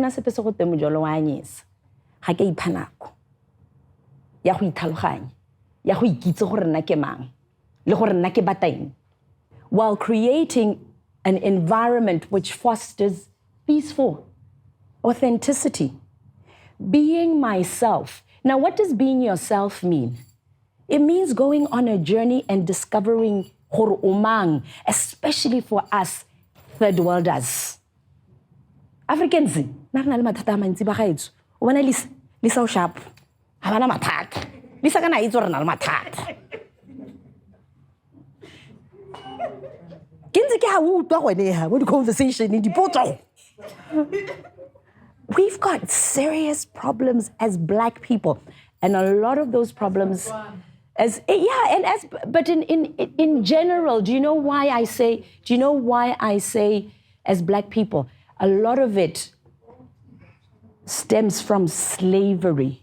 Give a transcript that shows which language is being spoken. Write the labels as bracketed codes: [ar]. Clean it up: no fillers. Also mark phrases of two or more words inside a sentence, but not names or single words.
[en] While creating an environment which fosters peaceful authenticity. Being myself. Now, what does being yourself mean? It means going on a journey and discovering [tn] horo umang, [en] especially for us third worlders. [tn] Africans, narna le mathata mantsi ba gaetso. O bona lisa o sharp. Ha bana mathata. Lisa kana itse re na le mathata. [en] We've got serious problems as Black people, and a lot of those problems, but in general, do you know why I say as Black people, a lot of it stems from slavery.